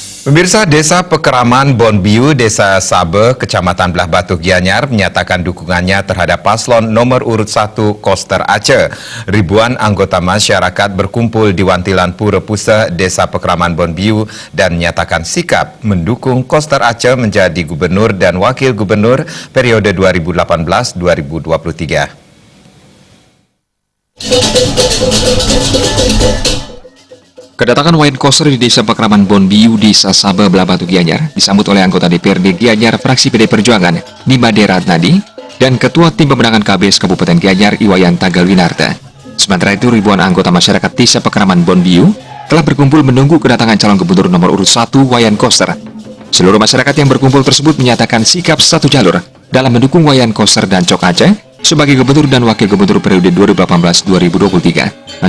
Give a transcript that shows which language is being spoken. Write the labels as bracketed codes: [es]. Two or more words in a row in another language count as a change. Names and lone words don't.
[id] Pemirsa, Desa Pekeraman Bonbiu, Desa Sabe, Kecamatan Belah Batu Gianyar menyatakan dukungannya terhadap paslon nomor urut 1 Koster Aceh. Ribuan anggota masyarakat berkumpul di Wantilan Pura Pusa, Desa Pekeraman Bonbiu dan menyatakan sikap mendukung Koster Aceh menjadi gubernur dan wakil gubernur periode 2018-2023. Kedatangan Wayan Koster di Desa Pekeraman Bonbiu, Desa Sabe, Belah Batu Gianyar disambut oleh anggota DPRD Gianyar fraksi PD Perjuangan, Nimade Ratnadi, dan Ketua Tim Pemenangan KBS Kabupaten Gianyar, Iwayan Tagalwinarta. Sementara itu, ribuan anggota masyarakat Desa Pekeraman Bonbiu telah berkumpul menunggu kedatangan calon gubernur nomor urut 1 Wayan Koster. Seluruh masyarakat yang berkumpul tersebut menyatakan sikap satu jalur dalam mendukung Wayan Koster dan Cok Aceh sebagai gubernur dan wakil gubernur periode 2018-2023.